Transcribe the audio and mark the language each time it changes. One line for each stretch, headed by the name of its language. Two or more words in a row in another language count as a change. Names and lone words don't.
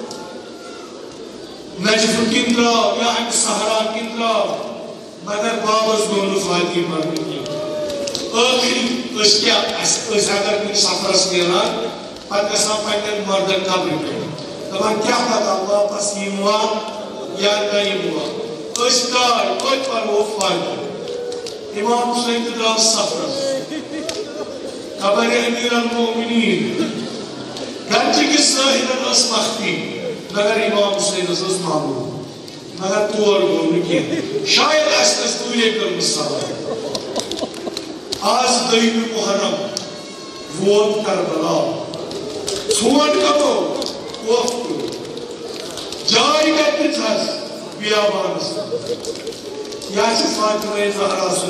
Kashmiri: نجف کِنۍ درٛاو یا اَمہِ صحرا کِنۍ درٛاو مگر بابس گوٚو نہٕ فاطی مرنہٕ کینٛہہ ٲخری أسۍ کیٛاہ أسۍ اگر کُنہِ سفرس نیران پتہٕ گژھان پننٮ۪ن مردن قبرِ پٮ۪ٹھ دپان کیٛاہ پتہ واپس یِموا یا نہ یِموا أسۍ درٛاے توتہِ پرو فاطی امام حُسین تہِ درٛاو سفرس قبر امیر المومنین گرچہِ کہِ ظٲہرن ٲس مخفی مگر امام حُسینس ٲس معلوم مگر تور گوٚو نہٕ کینٛہہ شاید آسہِ نس دوٗرے کٔرمٕژ سوال آز دٔیمہِ محرم ووت کربلا ژھونٛٹھ کمو خوف کوٚر جاے کتہِ دِژہس بیابانس یا چھِ فاطمہ زہرا سُنٛد